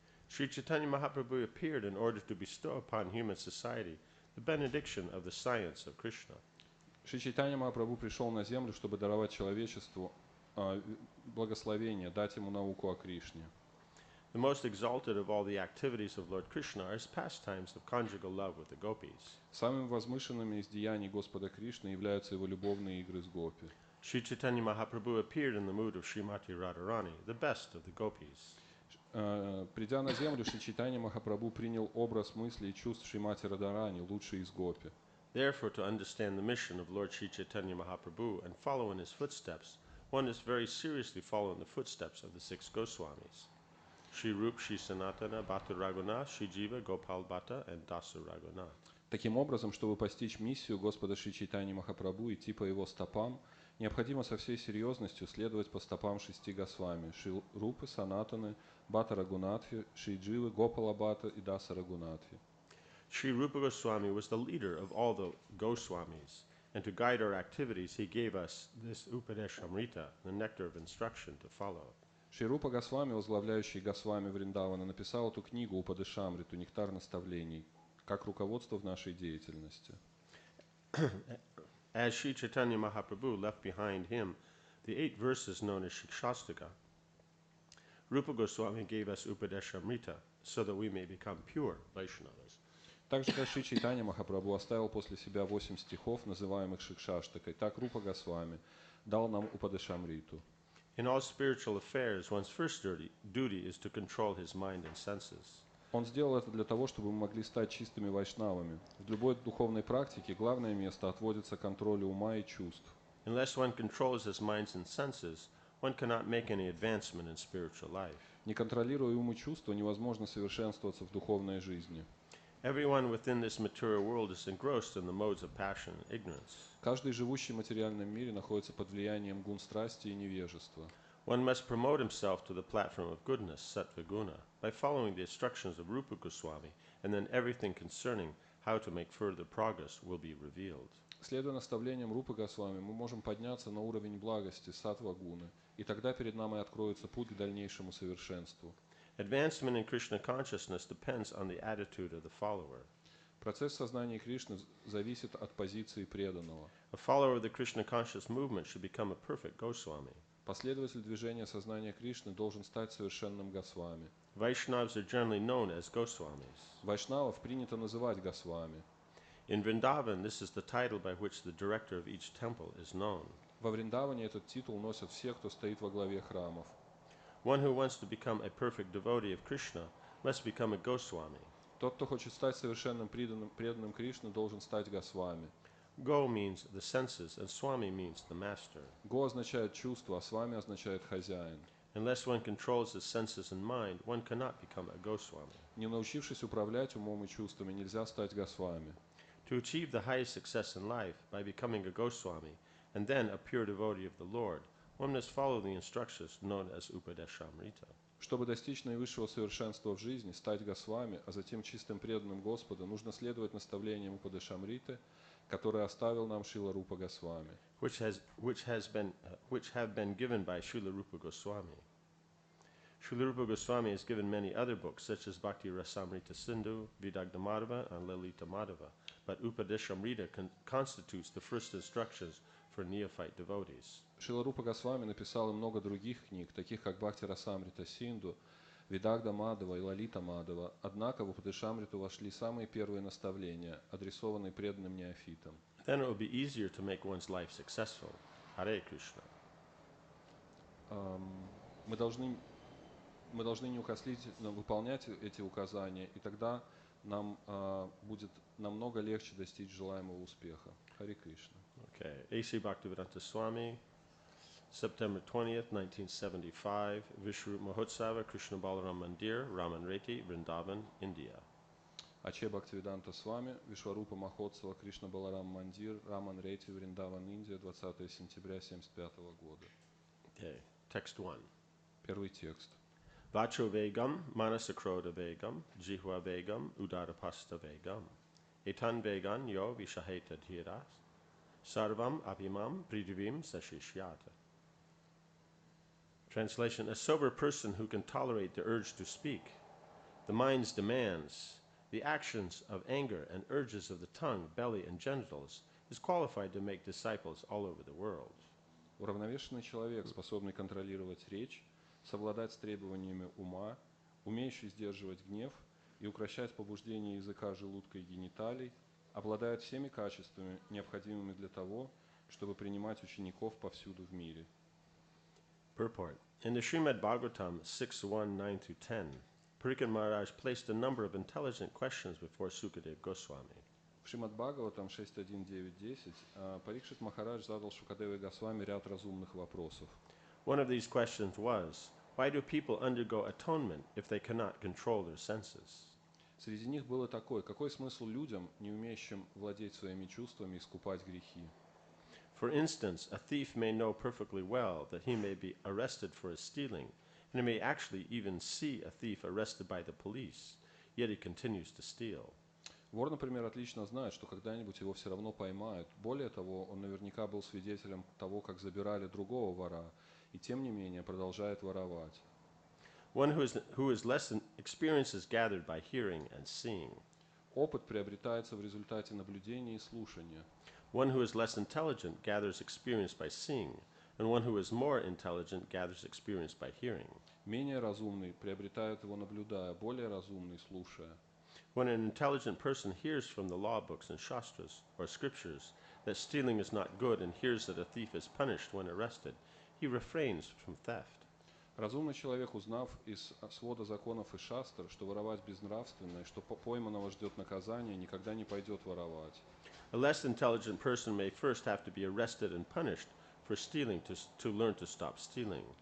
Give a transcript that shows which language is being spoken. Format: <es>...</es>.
<en>Sri Chaitanya Mahaprabhu appeared in order to bestow upon human society the benediction of the science of Krishna.</en> <ru>Шри Чайтанья Махапрабху пришел на землю, чтобы даровать человечеству благословение, дать ему науку о Кришне.</ru> <en>The most exalted of all the activities of Lord Krishna are his pastimes of conjugal love with the gopis.</en> <ru>Самыми возвышенными из деяний Господа Кришны являются его любовные игры с гопи.</ru> <en>Sri Chaitanya Mahaprabhu appeared in the mood of Srimati Radharani, the best of the gopis.</en> <ru>Придя на землю, Шри Чайтанья Махапрабху принял образ мыслей и чувств Шримати Радарани, лучшей из гопи.</ru> <en>Therefore, to understand the mission of Lord Sri Chaitanya Mahaprabhu and follow in his footsteps, one is very seriously following the footsteps of the 6 Goswamis: Shri Rup, Shri Sanatana, Bhata Raghunath, Shri Jiva, Gopal Bhatta, and Dasa Raghunath.</en> <ru>Таким образом, чтобы постичь миссию Господа Шри Чайтаньи Махапрабху и идти по его стопам, необходимо со всей серьезностью следовать по стопам 6 Госвами: Шри Рупы, Санатаны, Бхата Рагунатхи, Шри Дживы, Гопала Бхатта и Даса Рагунатхи.</ru> <en>Sri Rupa Goswami was the leader of all the Goswamis, and to guide our activities, he gave us this Upadeshamrita, the nectar of instruction, to follow.</en> <ru>Шри Рупа Госвами, возглавляющий Госвами Вриндавана, написал эту книгу Упадешамриту, нектар наставлений, как руководство в нашей деятельности.</ru> <en>As Sri Chaitanya Mahaprabhu left behind him the 8 verses known as Shikshastika, Rupa Goswami gave us Upadeshamrita so that we may become pure Vaishnavas.</en> <ru>Так же, как Шри Чайтанья Махапрабху оставил после себя 8 стихов, называемых Шикшаштакой, так Рупа Госвами дал нам Упадешамриту.</ru> <en>In all spiritual affairs, one's first duty is to control his mind and senses.</en> <ru>Он сделал это для того, чтобы мы могли стать чистыми вайшнавами. В любой духовной практике главное место отводится контролю ума и чувств.</ru> <en>Unless one controls his minds and senses, one cannot make any advancement in spiritual life.</en> <ru>Не контролируя ум и чувства, невозможно совершенствоваться в духовной жизни.</ru> <en>Everyone within this material world is engrossed in the modes of passion and ignorance.</en> <ru>Каждый живущий в материальном мире находится под влиянием гун страсти и невежества.</ru> <en>One must promote himself to the platform of goodness, sattva guna, by following the instructions of Rupa Goswami, and then everything concerning how to make further progress will be revealed.</en> <ru>Следуя наставлениям Рупы Госвами, мы можем подняться на уровень благости, саттва гуны, и тогда перед нами откроется путь к дальнейшему совершенству.</ru> <en>Advancement in Krishna consciousness depends on the attitude of the follower.</en> <ru>Процесс сознания Кришны зависит от позиции преданного.</ru> <en>A follower of the Krishna conscious movement should become a perfect Goswami.</en> <ru>Последователь движения сознания Кришны должен стать совершенным Госвами.</ru> <en>Vaishnavas are generally known as Goswamis.</en> <ru>Вайшнавов принято называть Госвами.</ru> <en>In Vrindavan, this is the title by which the director of each temple is known.</en> <ru>Во Вриндаване этот титул носят все, кто стоит во главе храмов.</ru> <en>One who wants to become a perfect devotee of Krishna must become a Goswami.</en> <ru>Тот, кто хочет стать совершенным преданным Кришны, должен стать Госвами.</ru> <en>Go means the senses, and Swami means the master.</en> <ru>Го означает чувство, а Свами означает хозяин.</ru> <en>Unless one controls his senses and mind, one cannot become a Goswami.</en> <ru>Не научившись управлять умом и чувствами, нельзя стать Госвами.</ru> <en>To achieve the highest success in life by becoming a Goswami and then a pure devotee of the Lord, one must follow the instructions known as Upadeshamrita.</en> <ru>Чтобы достичь наивысшего совершенства в жизни, стать Госвами, а затем чистым преданным Господа, нужно следовать наставлениям Упадешамриты, которые оставил нам Шрила Рупа Госвами,</ru> <en>Which have been given by Srila Rupa Goswami. Srila Rupa Goswami has given many other books, such as Bhakti Rasamrita Sindhu, Vidagdha Madhava, and Lalita Madhava, but Upadeshamrita constitutes the first instructions for neophyte devotees.</en> <ru>Шрила Рупа Госвами написал и много других книг, таких как Бхакти Расамрита Синду, Видагда Мадхава и Лалита Мадхава, однако в Упадешамриту вошли самые первые наставления, адресованные преданным неофитам.</ru> <en>then it will be easier to make one's life successful. Hare Krishna.</en> <ru>Мы должны неукоснительно выполнять эти указания, и тогда нам будет намного легче достичь желаемого успеха. Харе Кришна.</ru> <en>Okay, A.C. Bhaktivedanta Swami, September 20th, 1975, Vishru Mahotsava, Krishna Balaram Mandir, Raman Reti, Vrindavan, India.</en> <ru>А.Ч. Бхактивиданта Свами, Вишварупа Махотсава, Кришна Баларам Мандир, Раман Рейти, Вриндаван, Индия, 20 сентября 1975 года.</ru> <en>Okay, text 1.</en> <ru>Первый текст.</ru> <sa>Vacho Vegam, Manasakroda Vegam, Jihva Vegam, Udarapasta Vegam. Etan Vegan Yo Vishaheta Dhiras, Sarvam Abhimam Pridivim Sashishyata.</sa> <en>Translation: a sober person who can tolerate the urge to speak, the mind's demands, the actions of anger and urges of the tongue, belly, and genitals, is qualified to make disciples all over the world.</en> <ru>Уравновешенный человек, способный контролировать речь, совладать с требованиями ума, умеющий сдерживать гнев и укрощать побуждения языка, желудка и гениталий, обладает всеми качествами, необходимыми для того, чтобы принимать учеников повсюду в мире.</ru> <en>Purport. In the Srimad Bhagavatam 6.1.9-10, Parikshit Maharaj placed a number of intelligent questions before Sukadeva Goswami.</en> <ru>В Шримад Бхагаватам 6.1.9.10 Парикшит Махарадж задал Шукадеве Госвами ряд разумных вопросов.</ru> <en>One of these questions was, why do people undergo atonement if they cannot control their senses?</en> <ru>Среди них было такое: какой смысл людям, не умеющим владеть своими чувствами, искупать грехи?</ru> <en>For instance, a thief may know perfectly well that he may be arrested for his stealing, and he may actually even see a thief arrested by the police, yet he continues to steal.</en> <ru>Вор, например, отлично знает, что когда-нибудь его все равно поймают. Более того, он наверняка был свидетелем того, как забирали другого вора, и тем не менее продолжает воровать.</ru> <en>One who is less than experiences gathered by hearing and seeing.</en> <ru>Опыт приобретается в результате наблюдения и слушания.</ru> <en>One who is less intelligent gathers experience by seeing, and one who is more intelligent gathers experience by hearing.</en> <ru>Менее разумный приобретает его наблюдая, более разумный слушая.</ru> <en>When an intelligent person hears from the law books and shastras, or scriptures, that stealing is not good and hears that a thief is punished when arrested, he refrains from theft.</en> <ru>Разумный человек, узнав из свода законов и шастр, что воровать безнравственно, и что пойманного ждет наказание, никогда не пойдет воровать.</ru> <en>A less intelligent person may first have to be arrested and punished for stealing to learn to stop stealing.</en>